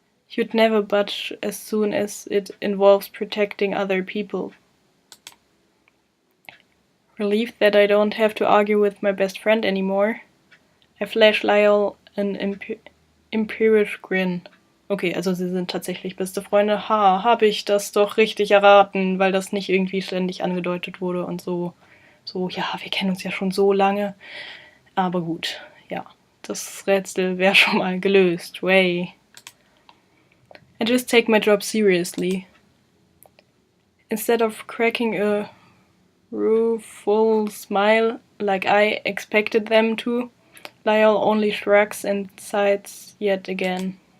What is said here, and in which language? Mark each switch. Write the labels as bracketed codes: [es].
[en] You'd never budge as soon as it involves protecting other people. Relieved that I don't have to argue with my best friend anymore, I flash Lyell an imperious grin. [de] Okay, also sie sind tatsächlich beste Freunde. Habe ich das doch richtig erraten, weil das nicht irgendwie ständig angedeutet wurde und so. So, ja, wir kennen uns ja schon so lange. Aber gut, ja, das Rätsel wäre schon mal gelöst. [en] Way. I just take my job seriously. Instead of cracking a rueful smile like I expected them to, Lyell only shrugs and sighs yet again.